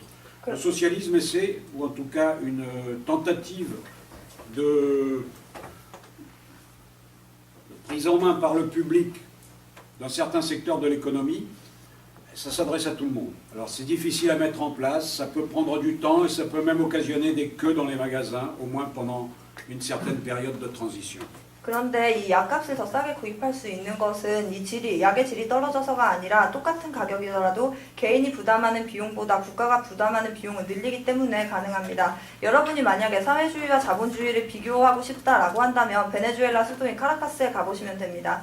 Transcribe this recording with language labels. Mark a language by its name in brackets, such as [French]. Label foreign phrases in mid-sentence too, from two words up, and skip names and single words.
[French] Le socialisme essaie, ou en tout cas une tentative de prise en main par le public d'un certain secteur de l'économie, ça s'adresse à tout le monde. Alors c'est difficile à mettre en place, ça peut prendre du temps et ça peut même occasionner des queues dans les magasins, au moins pendant une certaine période de transition. [Korean] 그런데 이 약값을 더 싸게 구입할 수 있는 것은 이 약의 질이 떨어져서가 아니라 똑같은 가격이더라도 개인이 부담하는 비용보다 국가가 부담하는 비용을 늘리기 때문에 가능합니다. 여러분이 만약에 사회주의와 자본주의를 비교하고 싶다라고 한다면 베네수엘라 수도인 카라카스에 가보시면 됩니다.